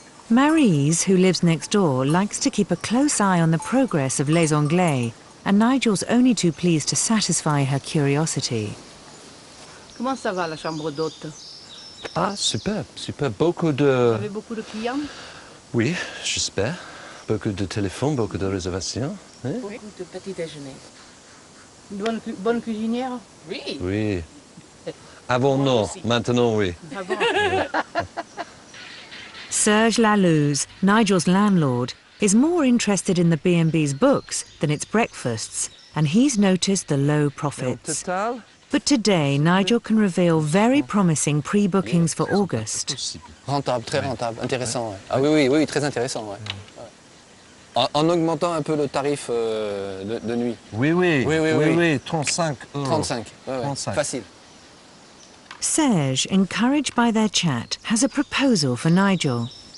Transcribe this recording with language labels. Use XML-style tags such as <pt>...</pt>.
<en>Maryse, who lives next door, likes to keep a close eye on the progress of Les Anglais, and Nigel's only too pleased to satisfy her curiosity.</en> <fr>Comment ça va, la chambre d'hôte? Ah, super, super. Beaucoup de... Vous avez beaucoup de clients? Oui, j'espère. Beaucoup de téléphones, beaucoup de réservations. Hein? Beaucoup de petit déjeuner. Une bonne cuisinière? Oui. Oui. Avant, non. Maintenant, oui. Avant.</fr> <en>Serge Lalouse, Nigel's landlord, is more interested in the B&B's books than its breakfasts, and he's noticed the low profits. But today, Nigel can reveal very promising pre-bookings for August.</en> <fr>Rentable, très rentable, intéressant. Ouais. Ah oui, très intéressant. Ouais. En augmentant un peu le tarif de nuit. Oui, 35 euros. 35, ouais, 35. Facile.</fr> <en>Serge, encouraged by their chat, has a proposal for Nigel.</en>